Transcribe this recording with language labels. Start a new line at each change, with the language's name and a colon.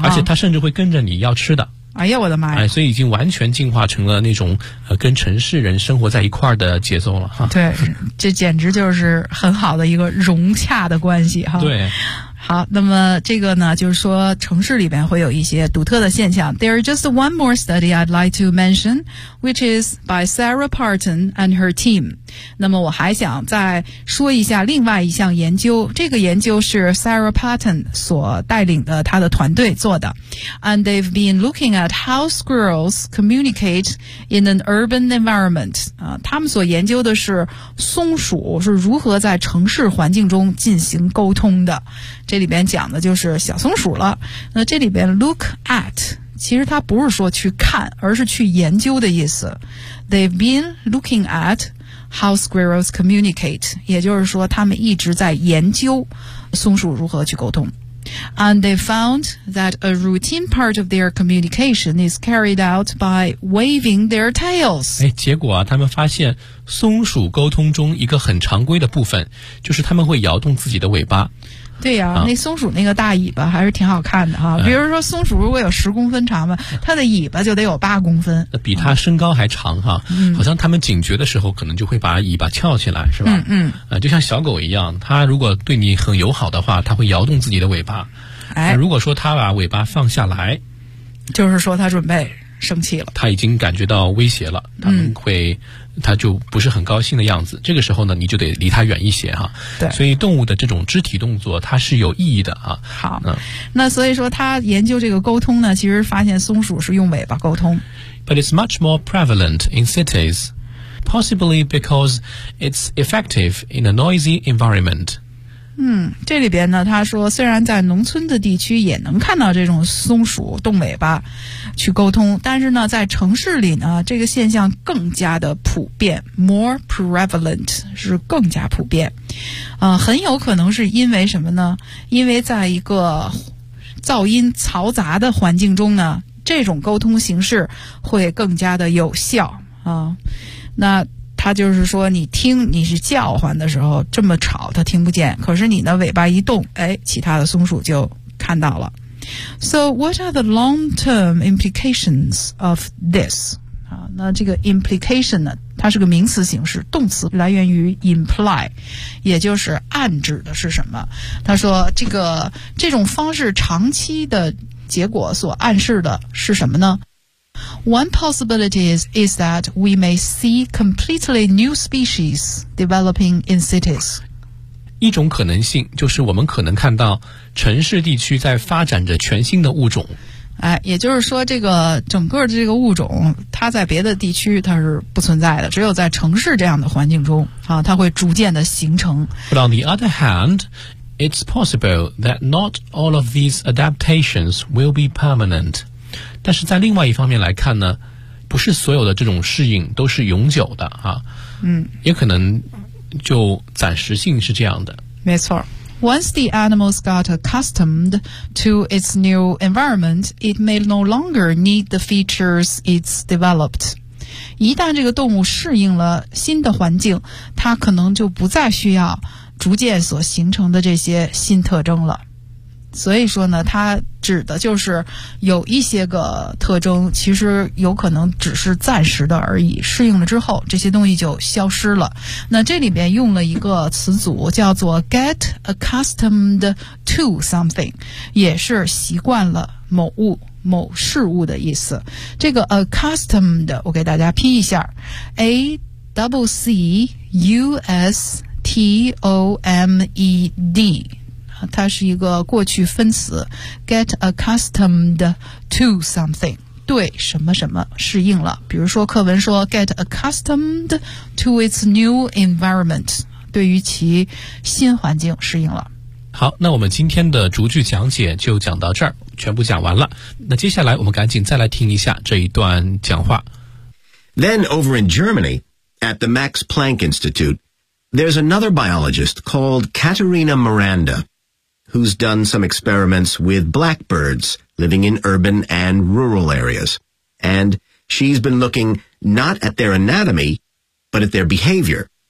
Chinese: 而且它甚至会跟着你要吃的。哎呀，我的妈呀！哎，所以已经完全进化成了那种跟城市人生活在一块儿的节奏了哈。对，这简直就是很好的一个融洽的关系哈。对。好，那么这个呢，就是说城市里边会有一些独特的现象。
English: There is just one more study I'd like to mention, which is by Sarah Parton and her team.
Chinese: 那么我还想再说一下另外一项研究，这个研究是 Sarah Parton 所带领的她的团队做的。
English: And they've been looking at how squirrels communicate in an urban environment.
Chinese: 他们所研究的是松鼠是如何在城市环境中进行沟通的。这里边讲的就是小松鼠了。那这里边 look at 其实它不是说去看，而是去研究的意思。
English: They've been looking at how squirrels communicate，
Chinese: 也就是说他们一直在研究松鼠如何去沟通。
English: And they found that a routine part of their communication is carried out by waving their tails。
Chinese: 哎，结果啊，他们发现松鼠沟通中一个很常规的部分就是他们会摇动自己的尾巴。对呀，那松鼠那个大尾巴还是挺好看的哈。比如说松鼠如果有10公分长嘛，它的尾巴就得有8公分，比它身高还长哈。嗯，好像它们警觉的时候可能就会把尾巴翘起来是吧。嗯嗯，就像小狗一样，它如果对你很友好的话，它会摇动自己的尾巴。哎，如果说它把尾巴放下来，就是说它准备生气了，它已经感觉到威胁了，它们会他就不是很高兴的样子，这个时候呢你就得离他远一些哈。对，所以动物的这种肢体动作它是有意义的啊。好，那所以说他研究这个沟通呢，其实发现松鼠是用尾巴沟通。
English: But it's much more prevalent in cities, possibly because it's effective in a noisy environment.
Chinese: 嗯，这里边呢他说虽然在农村的地区也能看到这种松鼠动尾巴去沟通，但是呢在城市里呢这个现象更加的普遍， more prevalent 是更加普遍。很有可能是因为什么呢？因为在一个噪音嘈杂的环境中呢，这种沟通形式会更加的有效啊。那他就是说你听你是叫唤的时候这么吵他听不见，可是你的尾巴一动，哎，其他的松鼠就看到了。
English: So what are the long-term implications of this?
Chinese: 那这个 implication 呢，它是个名词形式，动词来源于 imply， 也就是暗指的是什么。他说这种方式长期的结果所暗示的是什么呢？
English: One possibility is that we may see completely new species developing in cities。
Chinese: 一种可能性就是我们可能看到城市地区在发展着全新的物种。哎，也就是说这个整个这个物种它在别的地区它是不存在的，只有在城市这样的环境中啊，它会逐渐的形成。
English: But on the other hand, it's possible that not all of these adaptations will be permanent.
Chinese: 但是在另外一方面来看呢，不是所有的这种适应都是永久的啊。嗯，也可能就暂时性是这样的。没错。
English: Once the animals got accustomed to its new environment, it may no longer need the features it's developed.
Chinese: 一旦这个动物适应了新的环境，它可能就不再需要逐渐所形成的这些新特征了。所以说呢，它指的就是有一些个特征，其实有可能只是暂时的而已，适应了之后这些东西就消失了。那这里边用了一个词组叫做 get accustomed to something， 也是习惯了某物某事物的意思。这个 accustomed 我给大家拼一下， accustomed，它是一个过去分词， get accustomed to something， 对什么什么适应了。比如说课文说
English: get accustomed to its new environment，
Chinese: 对于其新环境适应了。好，那我们今天的逐句讲解就讲到这儿，全部讲完了。那接下来我们赶紧再来听一下这一段讲话。
English: Then over in Germany at the Max Planck Institute, there's another biologist called Katharina Miranda. who's done some experiments with blackbirds living in urban and rural areas. And she's been looking not at their anatomy, but at their behavior.